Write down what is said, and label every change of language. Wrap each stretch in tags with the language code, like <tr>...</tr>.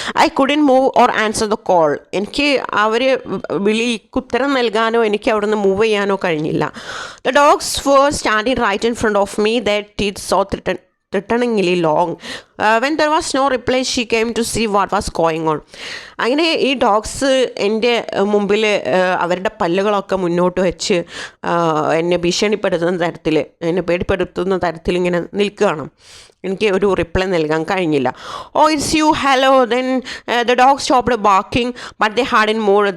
<en>I couldn't move or answer the call.</en> <ml>എനിക്ക് അവർ വിളിക്ക് ഉത്തരം നൽകാനോ എനിക്ക് അവിടെ നിന്ന് മൂവ് ചെയ്യാനോ കഴിഞ്ഞില്ല.</ml> <en>The dogs were standing right in front of me, their teeth so threateningly long. When there was no reply, she came to see what was going on.</en> <ml>അങ്ങനെ ഈ ഡോഗ്സ് എൻ്റെ മുമ്പിൽ അവരുടെ പല്ലുകളൊക്കെ മുന്നോട്ട് വെച്ച് എന്നെ ഭീഷണിപ്പെടുത്തുന്ന തരത്തിൽ, എന്നെ പേടിപ്പെടുത്തുന്ന തരത്തിൽ ഇങ്ങനെ നിൽക്കുകയാണ്. എനിക്ക് ഒരു റിപ്ലൈ നൽകാൻ കഴിഞ്ഞില്ല.</ml> <en>Oh it's you, hello. Then the dog stopped barking but they hadn't moved.</en>